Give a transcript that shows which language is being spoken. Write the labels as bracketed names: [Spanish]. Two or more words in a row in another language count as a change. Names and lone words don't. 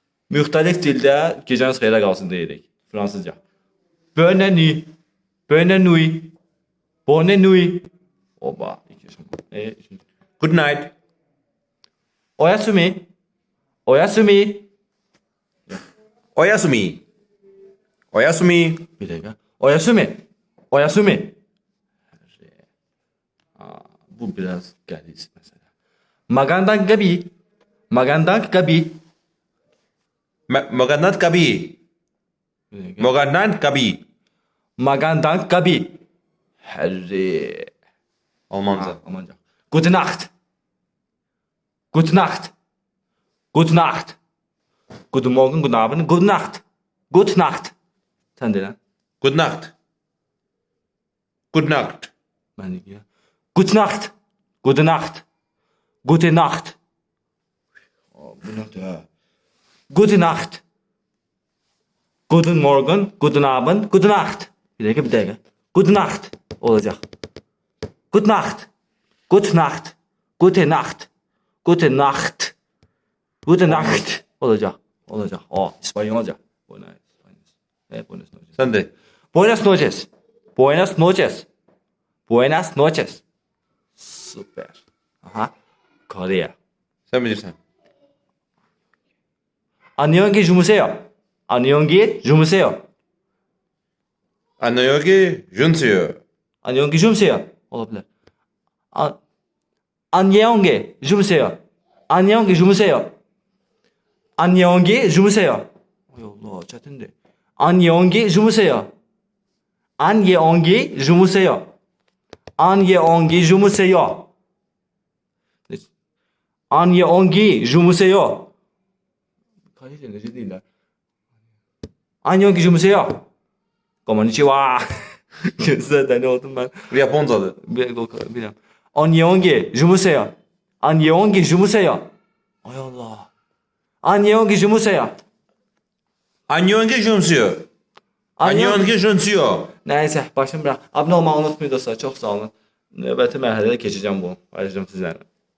[Azerbaijani] Müxtəlif dildə gecəniz xeyrə qalsın deyirik. Fransızca. [French] Bonne nuit. Bonne nuit. Bonne nuit. Oba. [English] Good night. [Japanese] おやすみ。おやすみ. おやすみ。おやすみ. [Turkish] Bir dakika. [Japanese] おやすみ。おやすみ. [Azerbaijani] Bu biraz qəliz mesela. [Filipino] Magandan gabi. Magandan gabi. Magandang gabi. [Turkish] Bir dakika. [Filipino] Magandang gabi. Magandan gabi. Herre. [Turkish] Almanca. Almanca. [German] Gute Nacht. Gute Nacht. Gute Nacht. Guten Morgen, guten Abend, gute Nacht. Gute Nacht. [Turkish] Sen de lan. [English] Good night. Good night. [Turkish] Ben de ya. [German] Gute Nacht. Gute Nacht. Gute Nacht. [Turkish] Oh, bu ne ya? [German] Gute Nacht. Guten Morgen, guten Abend, gute Nacht. [Turkish] Bir dakika, bir dakika. [German] Gute Nacht olacak. Gute Nacht. Gute Nacht. Gute Nacht. Gute Nacht. Gute Nacht [Turkish] olacak. Olacak. Oh, İspanyolca. [Spanish] Buenas noches. [Turkish] Sen de. [Spanish] Buenas noches. Buenas noches. Buenas noches. [Turkish] Süper. Aha. Korea. Sen bilirsen. [Korean] 안녕히 주무세요. 안녕히 주무세요. 안녕히 주무세요. 안녕히 주무세요. Olabilir. 안녕히 주무세요. 안녕히 주무세요. 안녕히 주무세요. [Azerbaijani] Ay Allah, çetindi. [Korean] 안녕히 주무세요. 안녕히 주무세요. 안녕히 주무세요. 안녕히 주무세요. [Azerbaijani] Kalite nece değiller. [Korean] 안녕히 주무세요. [Japanese] Konnichiwa. [Turkish] Zaten ne oldum ben. Japoncadır. Bilmem. [Korean] 안녕히 주무세요. 안녕히 주무세요. [Turkish] Ay Allah. [Korean] 안녕히 주무세요. 안녕히 주무세요. 안녕히 주무세요. [Turkish] Neyse başım bırak. Abone olmayı unutmayın dostlar. Çok sağ olun. [Azerbaijani] Növbəti mərhələdə keçəcəm bunu. Paylaşacağım sizlərlə.